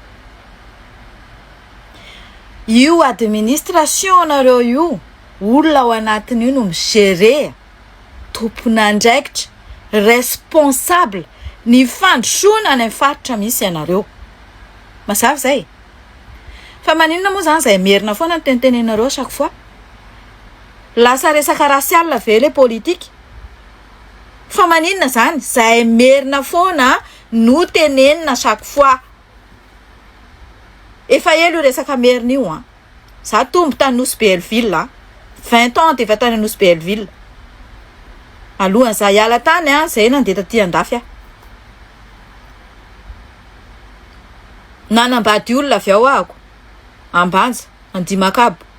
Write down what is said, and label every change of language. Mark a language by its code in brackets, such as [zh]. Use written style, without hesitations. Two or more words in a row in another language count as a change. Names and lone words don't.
[mg] Io administration anareo io olona ao anatin'io no migérer, tompon'andraikitra, responsable ny fandrosoana any amin'ny faritra misy anareo. Mazava zay. Fa maninona moa zany zay merina foana ny tenitenenareo chaque fois. Lasa resaka rasial ve le politique. Fa maninona zany zay merina foana no tenenina chaque fois. Efa elo resaka merina io Za tombo tany Nosy Belleville 20 ans defa tany Nosy Belleville. Alohan za hiala tany zay nandeha taty andafy nanambady olona avy ao ako Ambanja Andimakabo.